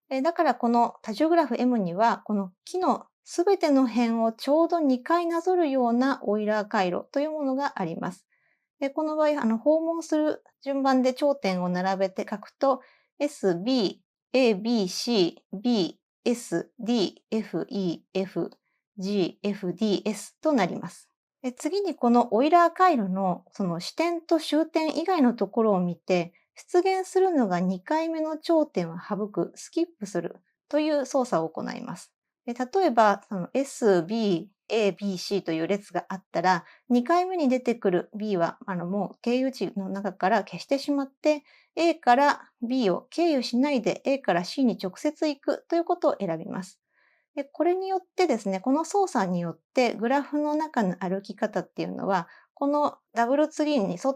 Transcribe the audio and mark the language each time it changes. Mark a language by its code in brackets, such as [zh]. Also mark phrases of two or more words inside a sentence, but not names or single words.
[ja] だからこの多重グラフ m には、この木のすべての辺をちょうど2回なぞるようなオイラー回路というものがあります。この場合、訪問する順番で頂点を並べて書くと、S、B、A、B、C、B、S、D、F、E、F、G、F、D、S となります。次にこのオイラー回路のその支点と終点以外のところを見て、出現するのが2回目の頂点を省く、スキップするという操作を行います。例えば、S、B、A、B、C という列があったら、2回目に出てくる B はもう経由値の中から消してしまって、A から B を経由しないで A から C に直接行くということを選びます。これによってですね、この操作によってグラフの中の歩き方っていうのは、このダブルツリーに沿